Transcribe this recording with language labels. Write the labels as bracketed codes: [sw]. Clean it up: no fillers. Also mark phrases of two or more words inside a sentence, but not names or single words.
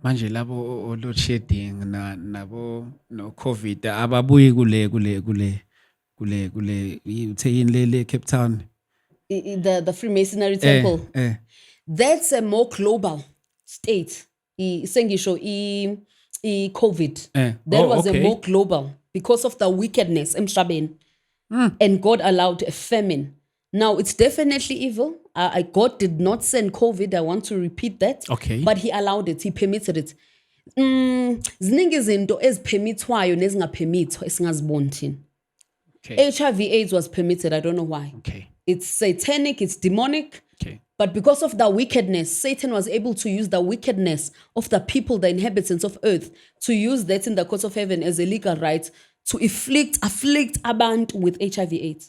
[zu] manje labo [en] load shedding [zu] nabo no COVID ababuyi kule utheyini le Cape Town. [en] The Freemasonry temple. That's a more global state. [zu] Sengisho COVID. [en] That was a more global because of the wickedness emhlabeni. And God allowed a famine. Now it's definitely evil. God did not send COVID. I want to repeat that. Okay. But he allowed it. He permitted it. [zu] Ziningi izinto ezipermitwayo nezingapermitwa esingaziboni thina. [en] Okay. HIV/AIDS was permitted. I don't know why. Okay. It's satanic, it's demonic. Okay. But because of the wickedness, Satan was able to use the wickedness of the people, the inhabitants of earth, to use that in the courts of heaven as a legal right to afflict abantu with HIV/AIDS.